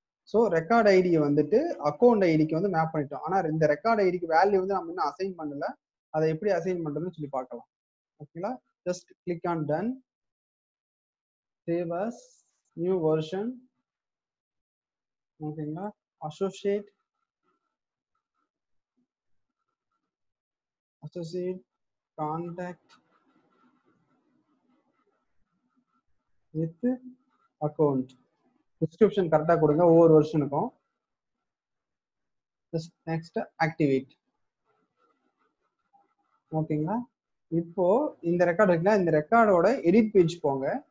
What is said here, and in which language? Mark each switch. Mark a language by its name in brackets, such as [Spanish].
[Tamil] So record ஐடியை வந்துட்டு account ஐடிக்கு வந்து மேப் பண்ணிட்டோம். ஆனா இந்த ரெக்கார்ட் ஐடிக்கு வேல்யூ வந்து நம்ம இன்னும் அசைன் பண்ணல. அதை எப்படி அசைன் பண்றதுன்னு சொல்லி பார்க்கலாம். ஓகேங்களா? [English] Just click on done, save as new version. [Tamil] ஓகேங்களா? Associate [English] associate contact with account. [Tamil] Description கரெக்டா கொடுங்க ஒவ்வொரு வெர்ஷனுக்கும். Next activate. ஓகேங்களா? இப்போ இந்த ரெக்கார்ட் இருக்குல்ல, இந்த ரெக்கார்டோட எடிட் பேஜ் போங்க.